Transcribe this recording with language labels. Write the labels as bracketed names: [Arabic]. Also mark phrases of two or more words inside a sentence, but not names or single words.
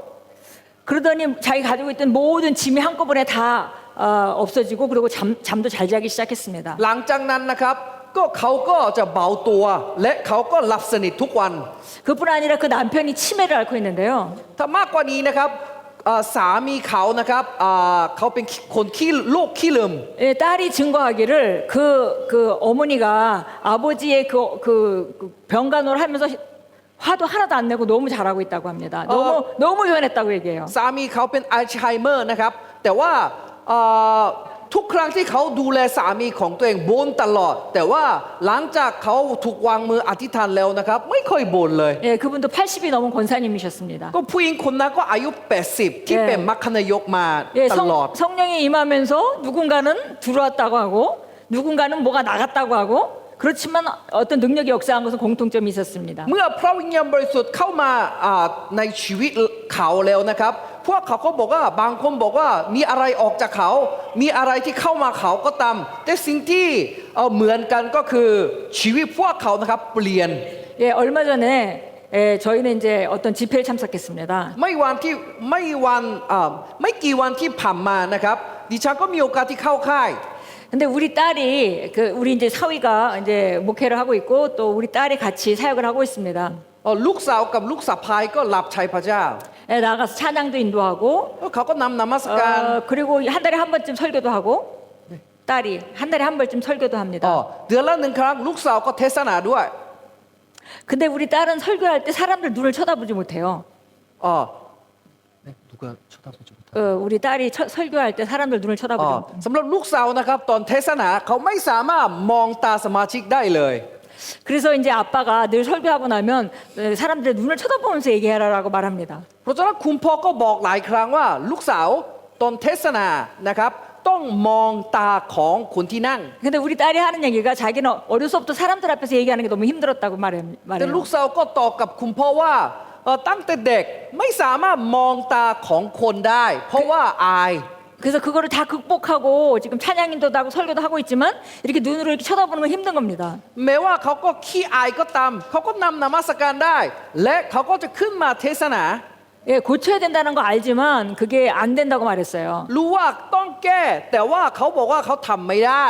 [Korean] 그러더니 자기 가지고 있던 모든 짐이 한꺼번에 다 없어지고 그리고 잠도 잘 자기 시작했습니다. [Thai] หลังจากนั้นนะครับก็เขาก็จะเบาตัวและเขาก็หลับสนิททุกวัน [Korean] 그뿐 아니라 그 남편이 치매를 앓고 있는데요. [Thai] ถ้ามากกว่านี้นะครับสามีเขานะครับเขาเป็นคนขี้โรคขี้ลืม [Korean] 예, 딸이 증거하기를 그 어머니가 아버지의 그 병간호를 하면서 화도 하나도 안 내고 너무 잘하고 있다고 합니다. 너무 유연했다고 얘기해요. [Thai] สามีเขาเป็นอัลไซเมอร์นะครับ แต่ว่าเอ่อทุกครั้งที่เขาดูแลสามีของตัวเองบ่นตลอด แต่ว่าหลังจากเขาถูกวางมืออธิษฐานแล้วนะครับ ไม่ค่อยบ่นเลย [Korean] 예, 그분도 80이 넘은 권사님이셨습니다. [Thai] ก็ผู้หญิงคนนั้นก็อายุ 80 ที่เป็นมัคคณายกมา [Korean] 예, [Thai] ตลอด [Korean] 성령이 임하면서 누군가는 들어왔다고 하고 누군가는 뭐가 나갔다고 하고 그렇지만 어떤 능력이 역사한 것은 공통점이 있었습니다. [Thai] เมื่อพระวิญญาณบริสุทธิ์เข้ามาในชีวิตเขาแล้วนะครับ พวกเขาก็บอกว่าบางคนบอกว่ามีอะไรออกจากเขา มีอะไรที่เข้ามาเขาก็ตามแต่สิ่งที่เหมือนกันก็คือชีวิตพวกเขานะครับเปลี่ยน [Korean] 예, 얼마 전에 저희는 이제 어떤 집회에 참석했습니다. [Thai] ไม่กี่วันที่ผ่านมานะครับดิฉันก็มีโอกาสที่เข้าค่าย [Korean] 근데 우리 딸이 우리 이제 사위가 이제 목회를 하고 있고 또 우리 딸이 같이 사역을 하고 있습니다. [Thai] ลูกสาวกับลูกสะใภ้ก็รับใช้พระเจ้า [Korean] 예, 나가서 찬양도 인도하고 [Thai] แล้วเขาก็นำนมัสการ [Korean] 그리고 한 달에 한 번쯤 설교도 하고 딸이 한 달에 한 번쯤 설교도 합니다. [Thai] เดือนละหนึ่งครั้งลูกสาวก็เทศนาด้วย [Korean] 근데 우리 딸은 설교할 때 사람들 눈을 쳐다보지 못해요. 누가 쳐다보지 못해 우리 딸이 설교할 때 사람들 눈을 쳐다보지 못해요. [Thai] สำหรับลูกสาวนะครับตอนเทศนาเขาไม่สามารถมองตาสมาชิกได้เลย [Korean] 그래서 이제 아빠가 늘 설교하고 나면 사람들의 눈을 쳐다보면서 얘기해라라고 말합니다. [Thai] เพราะฉะนั้นคุณพ่อก็บอกหลายครั้งว่าลูกสาวตอนเทศนานะครับต้องมองตาของคนที่นั่ง [Korean] 근데 우리 딸이 하는 얘기가 자기는 어려서부터 사람들 앞에서 얘기하는 게 너무 힘들었다고 [Thai] แต่ลู [Korean] 말해요. [Thai] กสาวก็ตอบกับคุณพ่อว่าตั้งแต่เด็กไม่สามารถมองตาของคนได้ เพราะว่าอาย [Korean] 그래서 그거를 다 극복하고 지금 찬양인도 하고 설교도 하고 있지만 이렇게 눈으로 이렇게 쳐다보는 건 힘든 겁니다. [Thai] แม้ว่าเขาก็ขี้อายก็ตามเขาก็นำนมัสการได้ และเขาก็จะขึ้นมาเทศนา [Korean] 예, 고쳐야 된다는 거 알지만 그게 안 된다고 말했어요. [Thai] รู้ว่าต้องแก้แต่ว่าเขาบอกว่าเขาทำไม่ได้